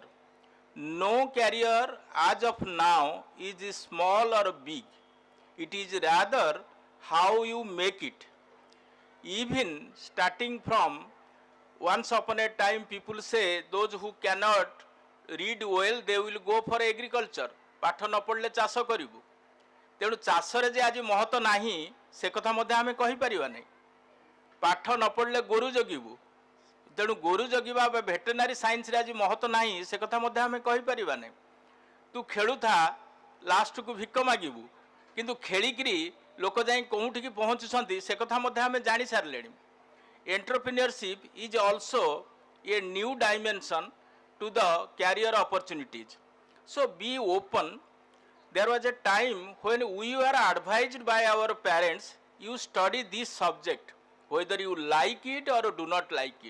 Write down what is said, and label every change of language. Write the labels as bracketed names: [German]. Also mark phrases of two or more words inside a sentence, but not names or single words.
[English] No career as of now is small or big. It is rather how you make it. Even starting from once upon a time, people say those who cannot read well, they will go for agriculture. [Odia] ପାଠ ନ ପଢ଼ିଲେ ଚାଷ କରିବୁ। ତେଣୁ ଚାଷରେ ଯେ ଆଜି ମହତ୍ତ୍ୱ ନାହିଁ ସେ କଥା ମଧ୍ୟ ଆମେ କହିପାରିବା ନାହିଁ। ପାଠ ନ ପଢ଼ିଲେ ଗୋରୁ ଜଗିବୁ, ତେଣୁ ଗୋରୁ ଜଗିବା ବା [English] veterinary science [Odia] ଆଜି ମହତ୍ତ୍ୱ ନାହିଁ ସେ କଥା ମଧ୍ୟ ଆମେ କହିପାରିବା ନାହିଁ। ତୁ ଖେଳୁଥା ଲାଷ୍ଟକୁ ଭିକ ମାଗିବୁ, କିନ୍ତୁ ଖେଳିକିରି ଲୋକ ଯାଇ କେଉଁଠିକି ପହଞ୍ଚୁଛନ୍ତି ସେ କଥା ମଧ୍ୟ ଆମେ ଜାଣିସାରିଲେଣି। [English] Entrepreneurship is also a new dimension to the career opportunities. So be open. There was a time when we were advised by our parents, you study this subject, whether you like it or do not like it.